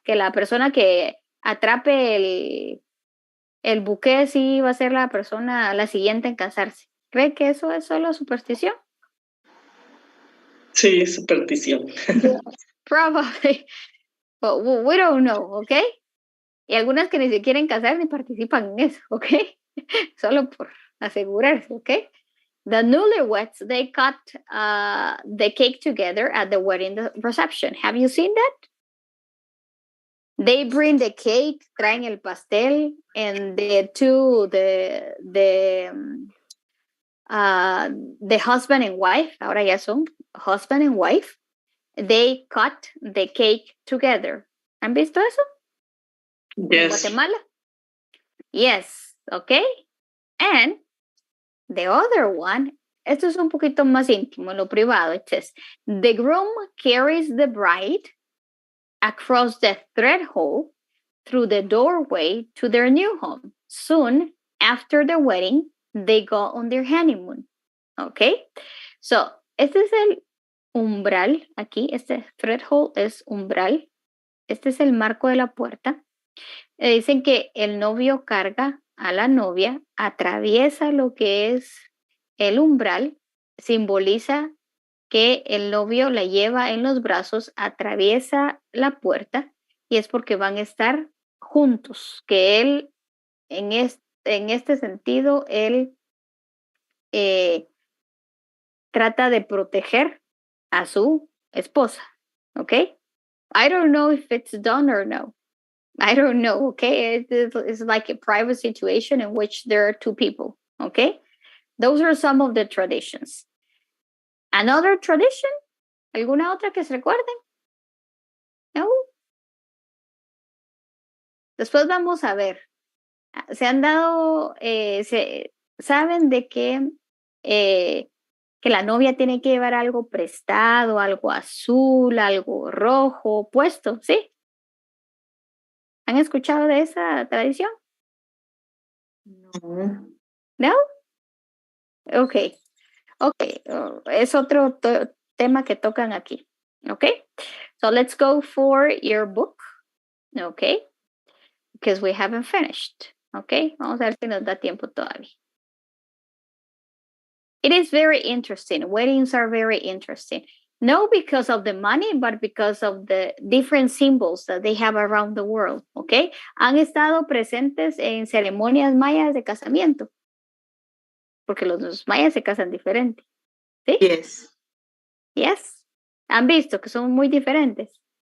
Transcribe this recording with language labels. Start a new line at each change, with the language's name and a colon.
Spanish: Que la persona que atrape el buque sí va a ser la persona, la siguiente en casarse. ¿Cree que eso es solo superstición? Sí, superstición.
English: Probably. But we don't know, ¿ok?
Spanish: Y algunas que ni se quieren casar ni participan en eso, ¿ok? Solo por asegurarse, ¿ok?
English: The newlyweds, they cut the cake together at the wedding reception. Have you seen that? They bring the cake,
Spanish: traen el pastel,
English: and the husband and wife,
Spanish: ahora ya son
English: husband and wife, they cut the cake together.
Spanish: ¿Han visto eso?
English: Yes.
Spanish: En Guatemala?
English: Yes, okay. And the other one,
Spanish: esto es un poquito más íntimo, en lo privado.
English: It says, the groom carries the bride across the threshold through the doorway to their new home. Soon after the wedding, they go on their honeymoon.
Spanish: Okay? So, este es el umbral. Aquí, este threshold es umbral. Este es el marco de la puerta. Dicen que el novio carga a la novia, atraviesa lo que es el umbral, simboliza que el novio la lleva en los brazos, atraviesa la puerta y es porque van a estar juntos, que él, en este sentido, él trata de proteger a su esposa, ¿ok?
English: I don't know if it's done or no. I don't know, okay? It's like a private situation in which there are two people, okay? Those are some of the traditions. Another tradition?
Spanish: ¿Alguna otra que se recuerden? No. Después vamos a ver. Se han dado, saben de que la novia tiene que llevar algo prestado, algo azul, algo rojo, puesto, ¿sí? ¿Han escuchado de esa tradición? No. ¿No? Ok. Es otro tema que tocan aquí.
English: Okay. So let's go for your book. Okay. Because we haven't finished. Okay.
Spanish: Vamos a ver si nos da tiempo todavía.
English: It is very interesting. Weddings are very interesting. No because of the money, but because of the different symbols that they have around the world. Okay.
Spanish: Han estado presentes en ceremonias mayas de casamiento. Porque los mayas se casan diferente. ¿Sí?
English: Yes. Yes.
Spanish: Han visto que son muy diferentes.